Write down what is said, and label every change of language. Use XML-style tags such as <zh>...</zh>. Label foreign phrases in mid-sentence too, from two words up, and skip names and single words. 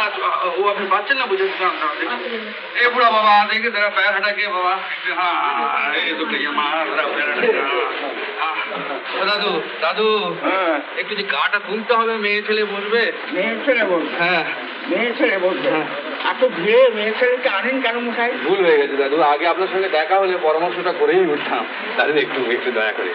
<bn>ও আপনি পাচ্ছেন না বুঝে? এ বুড়া বাবা দেখি</bn> <hi>तेरा पैर हटा के बाबा। हाँ ये तो कहिए मार पैर हटा।</hi> <bn>দাদু দাদু একটু যে গাটা তুলতে হবে, মেয়ে ছেলে বসবে। মেয়ে ছেলে বলবে? হ্যাঁ মেয়ে ছেলে বলবে? এত ভিড়ে মেয়ে ছেলেকে আনেন কেন মশাই? ভুল হয়ে গেছে দাদু, আগে আপনার সঙ্গে দেখা হলে পরামর্শটা করেই উঠতাম। দাদু একটু একটু দয়া করে</bn>